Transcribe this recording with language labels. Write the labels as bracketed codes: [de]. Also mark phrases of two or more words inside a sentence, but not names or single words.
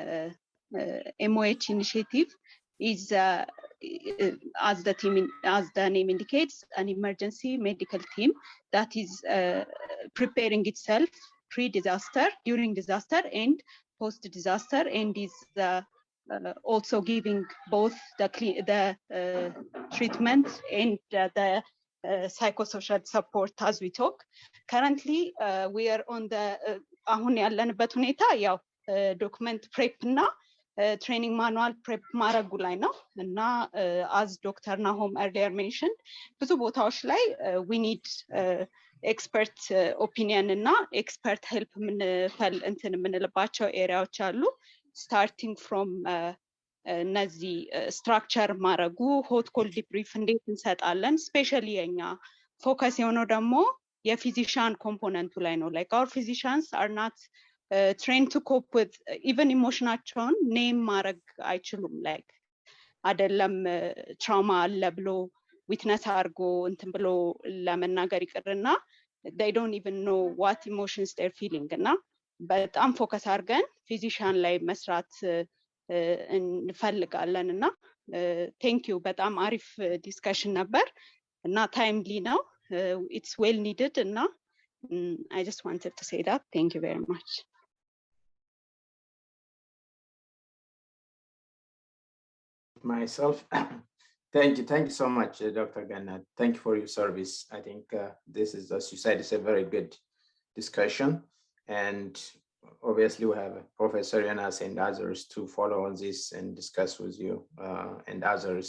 [en] MOH initiative, is as the name indicates, an emergency medical team that is preparing itself pre-disaster, during disaster, and post-disaster, and is also giving both the treatment and the psychosocial support as we talk. Currently, we are on the [am] አሁን ያለንበት ሁኔታ ያው [en] document prep [am] እና [en] training manual prep [am] ማድረጉ ላይ ነው እና [en] as Dr. Nahum earlier mentioned [am] ብዙ ቦታዎች ላይ [en] we need expert opinion እና expert help [am] የምንልባቸው ኤሪያዎች አሉ [en] starting from [am] እነዚህ ስትራክቸር ማድረጉ [en] hot cold debrief [am] እንዴት እንሰጣለን ስፔሻሊ የኛ ፎከስ የሆነው ደግሞ የፊዚሻን ኮምፖነንቱ ላይ ነው [en] like our physicians are not trained to cope with even ኢሞሽናቸውን [am] ኔም ማድረግ አይችሉም like አይደለም ትራውማ አለ ብሎ ዊትነስ አድርጎ እንትን ብሎ ለመናገር ይቅርና [en] they don't even know what emotions they're feeling [am] እና በጣም ፎከስ አድርገን ፊዚሻን ላይ መስራት እንፈልጋለን እና [en] thank you [am] በጣም አሪፍ ዲስከሽን ነበር እና ታይምሊ ነው [en] it's well needed እና I just wanted to say that. Thank you very much. Myself, thank you so much, Dr. Gannat. Thank you for your service. I think this is, as you said, it's a very good discussion, and obviously we have Professor Jonas and others to follow on this and discuss with you and others.